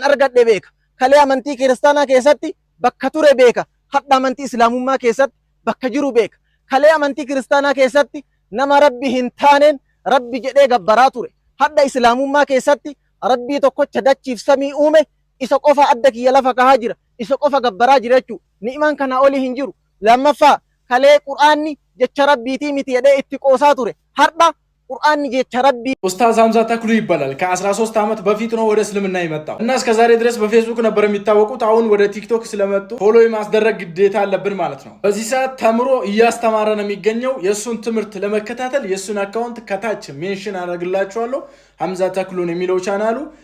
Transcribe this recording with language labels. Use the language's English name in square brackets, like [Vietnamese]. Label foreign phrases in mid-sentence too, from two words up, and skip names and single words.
[Oromo] argadhe beeka kalee amantii kiristaanaa keessatti bakka ture beeka hadha amantii islaamummaa keessatti bakka jiru beeka kalee amantii kiristaanaa keessatti nama rabbi hin taaneen rabbi jedhee gabbaraa ture hadha islaamummaa keessatti rabbii tokkocha dachiif samii uume isa qofa adda kiyya lafa kahaa jira isa qofa gabbaraa jira jechuu ni'imaan kana oli hin jiru lammaffaa kalee qur'aanni jecha rabbiitii miti jedhee itti qoosaa ture hadha [Amharic] ቁርአን የቸረቢ ኡስታዝ ሐምዛ ተክሉ ይባላል። ከ13 ዓመት በፊት ነው ወደ እስልምና የመጣው እና እስከ ዛሬ ድረስ በፌስቡክ ነበር የሚታወቁት። አሁን ወደ ቲክቶክ ስለመጡ ፎሎ የማስደረግ ግዴታ አለብን ማለት ነው። በዚህ ሰዓት ተምሮ እያስተማረ ነው የሚገኘው። የሱን ትምህርት ለመከታተል የሱን አካውንት ከታች ሜንሽን አደርግላችኋለሁ። ሐምዛ ተክሉን የሚለው ቻናሉ